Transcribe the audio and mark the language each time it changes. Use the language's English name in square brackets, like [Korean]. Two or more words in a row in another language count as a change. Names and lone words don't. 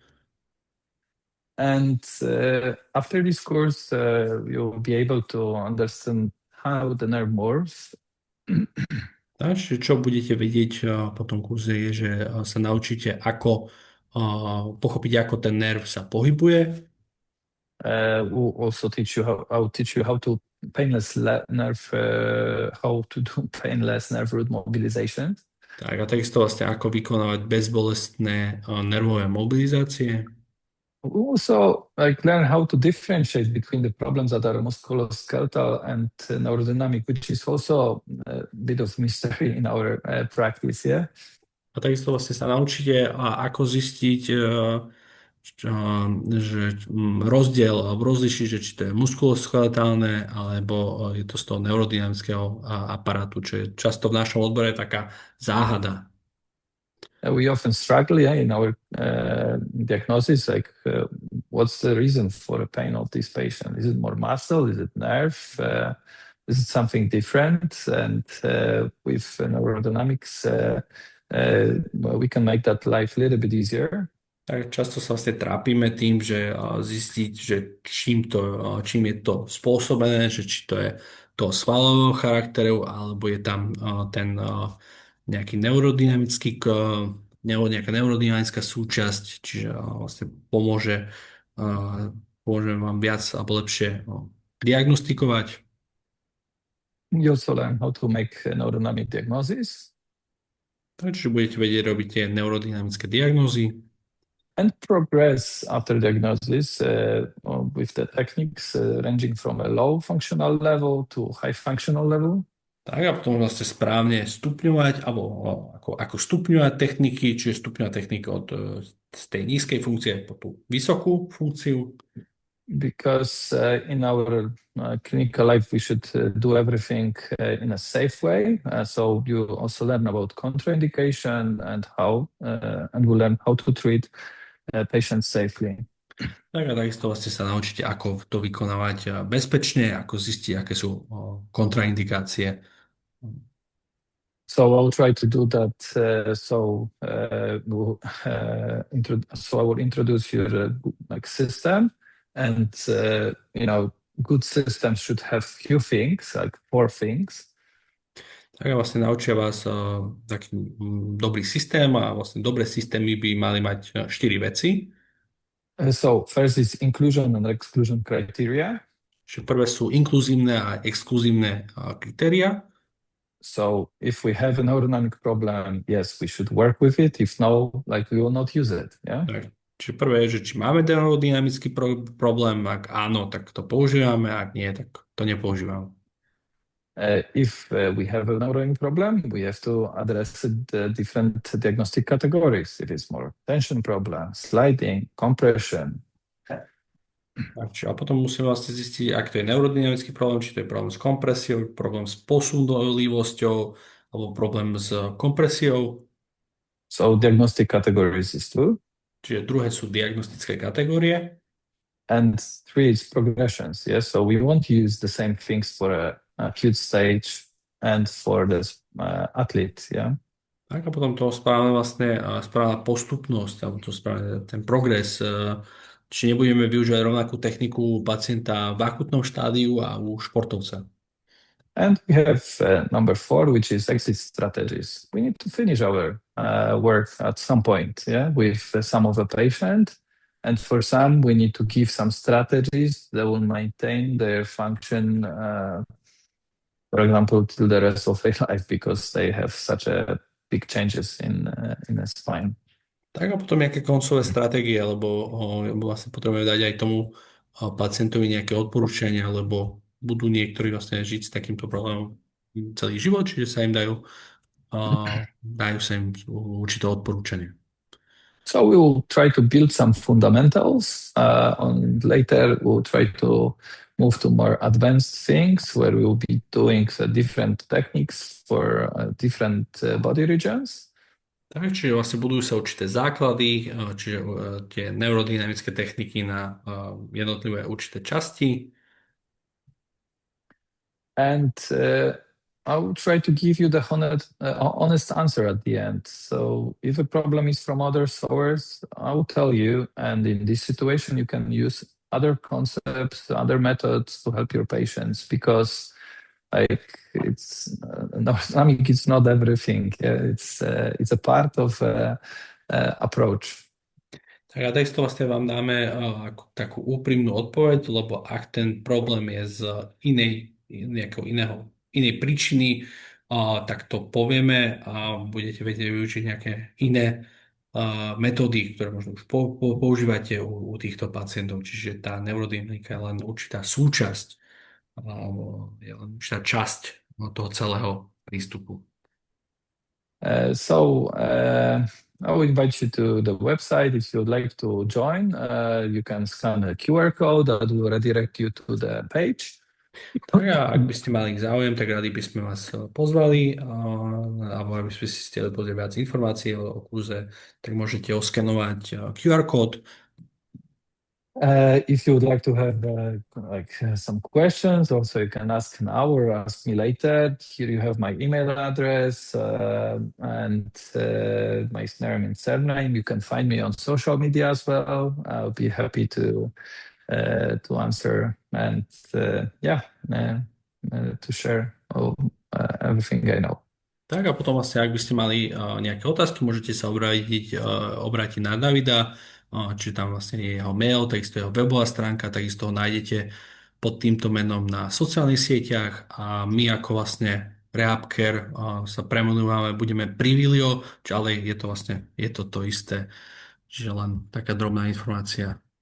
[English] And after this course, you'll be able to understand how the nerve moves. [Slovak] Takže čo budete vedieť po tom kurze je, že sa naučíte pochopiť, ako ten nerv sa pohybuje. [English] We'll also teach you how to painless nerve, how to do painless nerve root mobilization. [Slovak] Tak a takisto vlastne ako vykonávať bezbolestné nervové mobilizácie. [English] We also learn how to differentiate between the problems that are musculoskeletal and neurodynamic, which is also a bit of mystery in our practice, yeah? [Slovak] A takisto vlastne sa naučíte, ako zistiť, že rozdiel alebo rozlišiť, že či to je muskuloskeletálne alebo je to z toho neurodynamického aparátu, čo je často v našom odbore taká záhada. [English] We often struggle in our diagnosis, what's the reason for the pain of this patient? Is it more muscle? Is it nerve? Is it something different? And with neurodynamics, we can make that life a little bit easier. [Slovak] Tak často sa vlastne trápime tým, že zistiť, že čím je to spôsobené, že či to je toho svalového charakteru, alebo je tam ten nejaký nejaká neurodynamická súčasť, čiže vlastne pomôže vám viac alebo lepšie diagnostikovať. [English] You also learn how to make neurodynamic diagnosis [Slovak] Takže budete vedieť robiť tie neurodynamické diagnózy [English] and progress after diagnosis with the techniques ranging from a low functional level to high functional level. [Slovak] tak a potom vlastne správne stupňovať, alebo ako stupňovať techniky, čiže stupňovať techniky z tej nízkej funkcie po tú vysokú funkciu. [English] Because in our clinical life, we should do everything in a safe way. So you also learn about contraindication and and we learn how to treat patients safely. [Slovak] Tak a takisto vlastne sa naučíte, ako to vykonávať bezpečne, ako zistiť, aké sú kontraindikácie. [English] So I'll try to do that. So I will introduce your system, and good systems should have few things, like 4 things. [Slovak] Tak a vlastne naučia vás taký dobrý systém a vlastne dobré systémy by mali mať 4 veci. [English] So first is inclusion and exclusion criteria. [Slovak] Čiže prvé sú inkluzívne a exkluzívne kritéria. [English] So if we have a neurodynamic problem, yes, we should work with it. If no, we will not use it. Yeah. [Slovak] Tak, čiže prvé je, že či máme neurodynamický problém, ak áno, tak to používame, ak nie, tak to nepoužívame. [English] If we have a neurodynamic problem, we have to address the different diagnostic categories. It is more tension problem, sliding, compression. [Slovak] A potom musíme vlastne zistiť, ak to je neurodynamický problém, či to je problém s kompresiou, problém s posunlivosťou, alebo problém s kompresiou. [English] So diagnostic categories is 2. [Slovak] Čiže druhé sú diagnostické kategórie. [English] And 3 is progressions. Yes, so we won't use the same things for a acute stage and for the athlete. Yeah. [Slovak] Tak a potom to správna postupnosť, alebo to správne ten progres. Či nebudeme využívať rovnakú techniku pacienta v akutnom štádiu a u športovca. [English] And we have number 4, which is exit strategies. We need to finish our work at some point, with some of the patient. And for some, we need to give some strategies that will maintain their function, for example, till the rest of their life, because they have such a big changes in the spine. [Slovak] Tak a potom nejaké koncové stratégie, lebo vlastne potrebujeme dať aj tomu pacientovi nejaké odporúčania, lebo budú niektorí vlastne žiť s takýmto problémom celý život, čiže sa im dajú sa im určité odporúčania. [English] So we will try to build some fundamentals, and later we'll try to move to more advanced things where we will be doing different techniques for different body regions. [Slovak] Tak, čiže vlastne budujú sa určité základy, čiže tie neurodynamické techniky na jednotlivé určité časti. [English] And I will try to give you the honest answer at the end. So if a problem is from other source, I will tell you. And in this situation, you can use other concepts, other methods to help your patients, because it's not everything. It's a part of approach. [Slovak] Tak a takisto vlastne vám dáme takú úprimnú odpoveď, lebo ak ten problém je z inej príčiny, tak to povieme a budete vedieť využiť nejaké iné metódy, ktoré možno už používate u týchto pacientov. Čiže tá neurodynamika je len určitá súčasť, je len určitá časť toho celého prístupu. [English] I will invite you to the website. If you would like to join, you can scan a QR code that will redirect you to the page. [Slovak] Tak a ak by ste mali záujem, tak radi by sme vás pozvali, alebo aby ste si chceli pozrieť viac informácií o kurze, tak môžete oskenovať QR kód. [English] If you would like to have some questions, also you can ask now or ask me later. Here you have my email address and my name and surname. You can find me on social media as well. I'll be happy to answer and to share everything I know. [Slovak] Tak a potom vlastne, ak by ste mali nejaké otázky, môžete sa obrátiť na Davida, čiže tam vlastne je jeho mail, takisto jeho webová stránka, takisto ho nájdete pod týmto menom na sociálnych sieťach a my ako vlastne Rehab Care sa premenúvame, budeme Privilio, ale je to isté, čiže len taká drobná informácia.